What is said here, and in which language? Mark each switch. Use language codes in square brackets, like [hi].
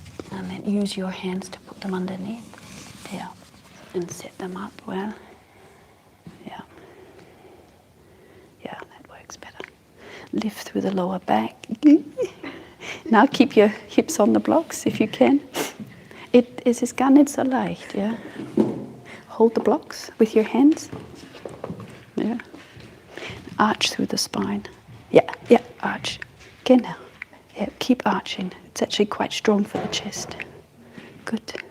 [en] And then use your hands to put them underneath. Yeah. And set them up well. Yeah. Yeah, that works better. Lift through the lower back. Now keep your hips on the blocks if you can. [de] Es ist gar nicht so leicht, yeah. [en] Hold the blocks with your hands. Yeah. Arch through the spine. Yeah, arch. [de] Genau. [en] Yeah, keep arching. It's actually quite strong for the chest. Good.